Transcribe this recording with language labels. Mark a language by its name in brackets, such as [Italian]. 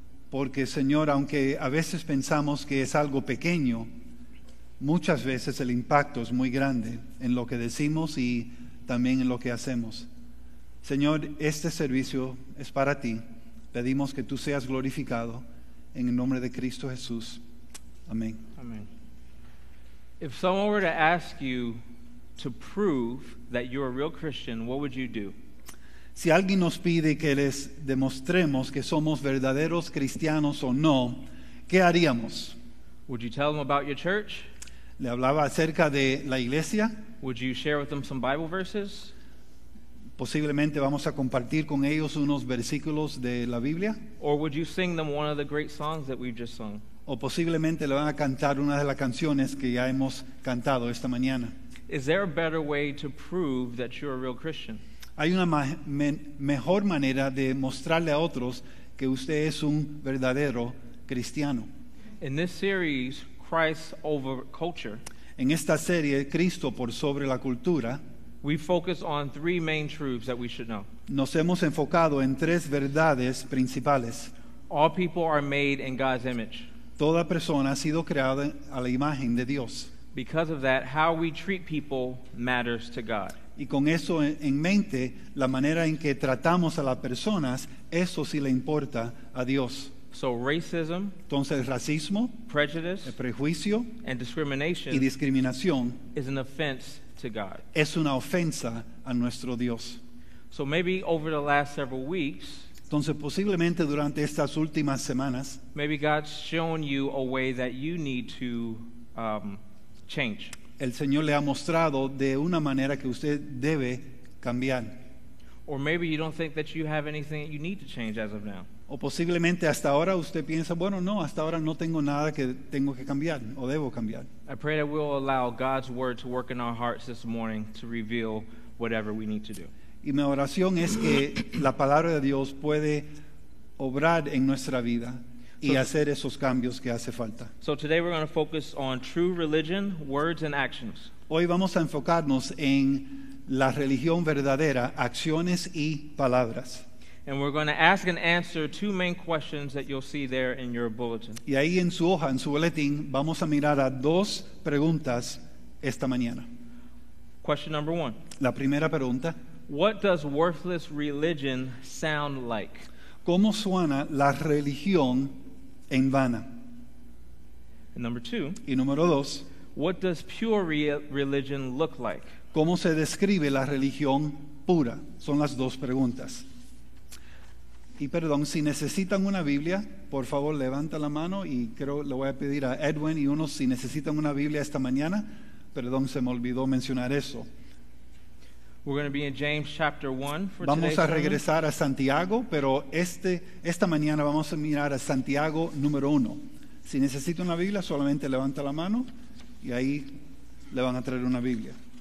[Spanish] Porque, Señor, aunque a veces pensamos que es algo pequeño, muchas veces el impacto es muy grande en lo que decimos y también en lo que hacemos. Señor, este servicio es para ti. Pedimos que tú seas glorificado en el nombre de Cristo Jesús. Amén. [English] Amen. If someone were to ask you to prove that you're a real Christian, what would you do? [Spanish] Si alguien nos pide que les demostremos que somos verdaderos cristianos o no, ¿qué haríamos? [English] Would you tell them about your church? [Spanish] ¿Le hablaba acerca de la iglesia? [English] Would you share with them some Bible verses? [Spanish] Posiblemente vamos a compartir con ellos unos versículos de la Biblia. [English] Or would you sing them one of the great songs that we've just sung? [Spanish] O posiblemente le van a cantar una de las canciones que ya hemos cantado esta mañana. [English] Is there a better way to prove that you're a real Christian? [Spanish] Hay una mejor manera de mostrarle a otros que usted es un verdadero cristiano. [English] In this series, Christ over culture, [Spanish] En esta serie, Cristo por sobre la cultura, [English] we focus on three main truths that we should know. [Spanish] nos hemos enfocado en tres verdades principales. [English] All people are made in God's image. [Spanish] Toda persona ha sido creada a la imagen de Dios. [English] Because of that, how we treat people matters to God. [Spanish] Y con eso en mente, la manera en que tratamos a las personas, eso sí le importa a Dios. [English] So racism, [Spanish] Entonces, el racismo, [English] prejudice, [Spanish] el prejuicio [English] and [Spanish] y [English] discrimination [Spanish] discriminación [English] is an offense to God. [Spanish] es una ofensa a nuestro Dios. [English] So maybe over the last several weeks, [Spanish] Entonces, posiblemente durante estas últimas semanas, [English] maybe God's shown you a way that you need to change. [Spanish] el Señor le ha mostrado de una manera que usted debe cambiar. [English] Or maybe you don't think that you have anything that you need to change as of now. [Spanish] O posiblemente hasta ahora usted piensa, bueno, no, hasta ahora no tengo nada que tengo que cambiar o debo cambiar. [English] I pray that we'll allow God's word to work in our hearts this morning to reveal whatever we need to do. [Spanish] Y mi oración es que la palabra de Dios puede obrar en nuestra vida y hacer esos cambios que hace falta. [English] So today we're going to focus on true religion, words and actions. [Spanish] Hoy vamos a enfocarnos en la religión verdadera, acciones y palabras. [English] And we're going to ask and answer two main questions that you'll see there in your bulletin. [Spanish] Y ahí en su hoja, en su boletín, vamos a mirar a dos preguntas esta mañana. [English] Question number 1. [Spanish] La primera pregunta, [English] What does worthless religion sound like? [Spanish] ¿cómo suena la religión en vana? [English] And number 2, [Spanish] Y número dos, [English] what does pure religion look like? [Spanish] ¿cómo se describe la religión pura? Son las dos preguntas. Y perdón, si necesitan una Biblia, por favor levanta la mano y creo le voy a pedir a Edwin y unos si necesitan una Biblia esta mañana. Perdón, se me olvidó mencionar eso. [English] We're going to be in James chapter 1 for [Spanish] Vamos [English] today's [Spanish] a [English] sermon. [Spanish] regresar a Santiago, pero esta mañana vamos a mirar a Santiago número 1. Si necesita una Biblia, solamente levanta la mano y ahí le van a traer una Biblia.